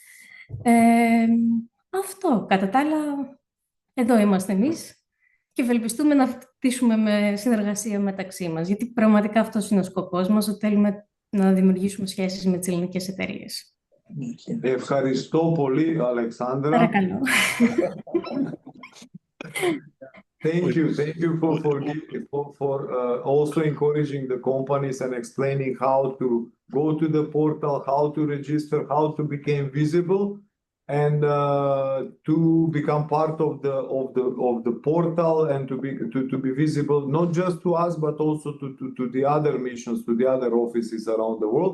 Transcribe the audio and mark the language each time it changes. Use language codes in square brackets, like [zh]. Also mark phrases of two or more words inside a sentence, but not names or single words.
[el] Αυτό, κατά τα άλλα, εδώ είμαστε εμείς και ευελπιστούμε να χτίσουμε με συνεργασία μεταξύ μας, γιατί πραγματικά αυτός είναι ο σκοπός μας, ότι θέλουμε να δημιουργήσουμε σχέσεις με τις ελληνικές εταιρείες. Ευχαριστώ πολύ, Αλεξάνδρα. Παρακαλώ. [en] Thank you for also encouraging the companies and explaining how to go to the portal, how to register, how to become visible, and to become part of the portal and to be visible not just to us but also to the other missions, to the other offices around the world.